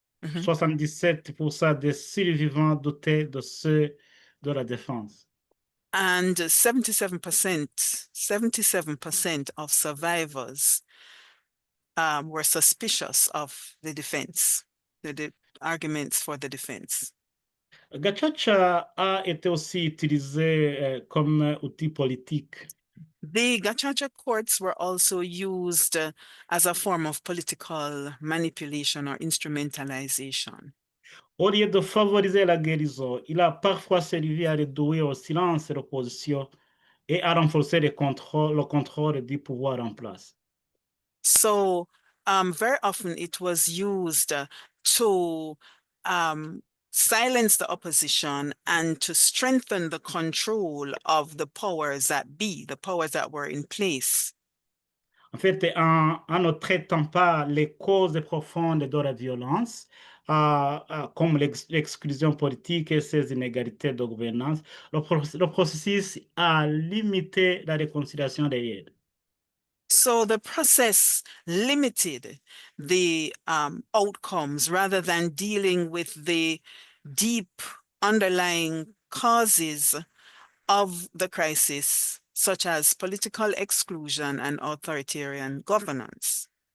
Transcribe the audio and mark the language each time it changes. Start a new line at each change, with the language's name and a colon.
French: 77% des survivants doutaient de ceux de la défense.
English: And 77% of survivors were suspicious of the defense, the arguments for the defense.
French: Gachacha a été aussi utilisé comme outil politique.
English: The Gachacha courts were also used as a form of political manipulation or instrumentalization.
French: Au lieu de favoriser la guérison, il a parfois servi à réduire au silence l'opposition et à renforcer le contrôle du pouvoir en place.
English: So very often it was used to silence the opposition and to strengthen the control of the powers that be, the powers that were in place.
French: En fait, en ne traitant pas les causes profondes de la violence, comme l'exclusion politique et ses inégalités de gouvernance, le processus a limité la réconciliation des aides.
English: So the process limited the outcomes rather than dealing with the deep underlying causes of the crisis, such as political exclusion and authoritarian governance.